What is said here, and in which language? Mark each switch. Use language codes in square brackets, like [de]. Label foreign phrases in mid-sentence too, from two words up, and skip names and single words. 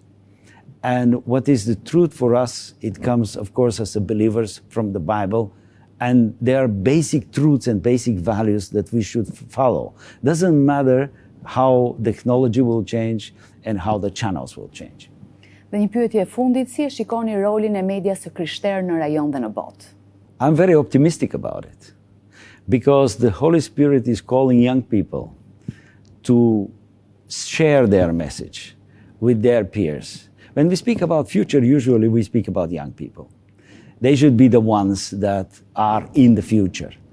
[en] And what is the truth for us? It comes, of course, as believers from the Bible. And there are basic truths and basic values that we should follow. Doesn't matter how the technology will change and how the channels will change. [sq] Dhe një pyetje e fundit, si e shikoni rolin e medias së krishterë në rajon dhe në botë? [en] I'm very optimistic about it, because the Holy Spirit is calling young people to share their message with their peers. When we speak about future, usually we speak about young people. They should be the ones that are in the future.